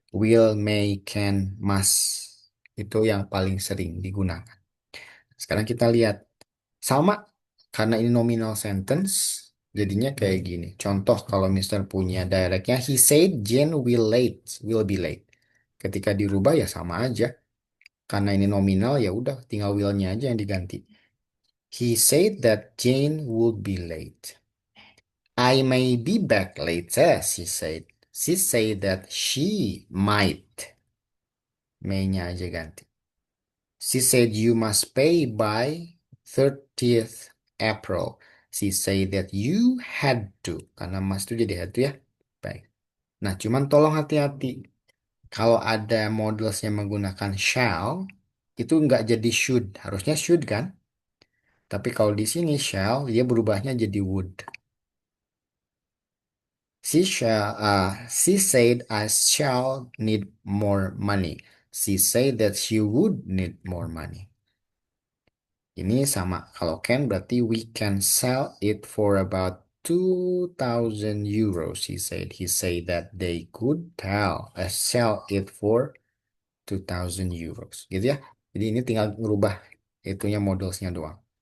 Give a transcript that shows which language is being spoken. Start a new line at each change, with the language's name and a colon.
Indonesian: Will, may, can, must. Itu yang paling sering digunakan. Sekarang kita lihat. Sama, karena ini nominal sentence, jadinya kayak gini. Contoh kalau Mister punya directnya,
English: he said Jane will be late.
Indonesian: Ketika dirubah ya sama aja. Karena ini nominal ya udah, tinggal will-nya aja yang diganti.
English: He said that Jane would be late. I may be back later, she said. She said that she might.
Indonesian: May-nya aja ganti.
English: She said you must pay by 30th April. She said that you had to.
Indonesian: Karena must itu jadi had to ya. Baik. Nah, cuman tolong hati-hati. Kalau ada models yang menggunakan shall, itu nggak jadi should. Harusnya should kan? Tapi kalau di sini shall, dia berubahnya jadi would.
English: She said I shall need more money. She said that she would need more money.
Indonesian: Ini sama. Kalau can berarti
English: we can sell it for about 2,000 euros. He said that they could sell it for 2,000 euros.
Indonesian: Gitu ya. Jadi ini tinggal ngerubah itunya modelsnya doang.